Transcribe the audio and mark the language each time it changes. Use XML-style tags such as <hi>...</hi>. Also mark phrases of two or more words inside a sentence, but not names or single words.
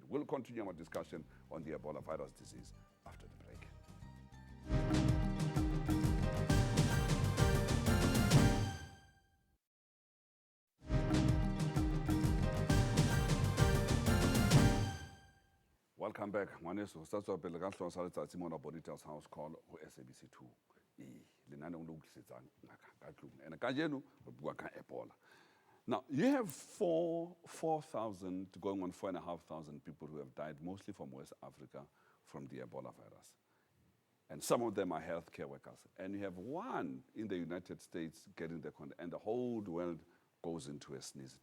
<en>We'll continue our discussion on the Ebola virus disease after the break. Welcome back.</en> <st>Ngwaneso,</st> <en>start up</en> <st>pele ka hlolo sa letsatsi mona Bonitas House Call ho SABC 2. Lenaneo le utlwisetsang ngaka ka tlung. And kajeno re bua ka Ebola.</st> <en>Now, you have 4,000 going on 4,500 people who have died, mostly from West Africa, from the Ebola virus. And some of them are healthcare workers. And you have one in the United States getting the contact, and the whole world goes into a sneeze.</en>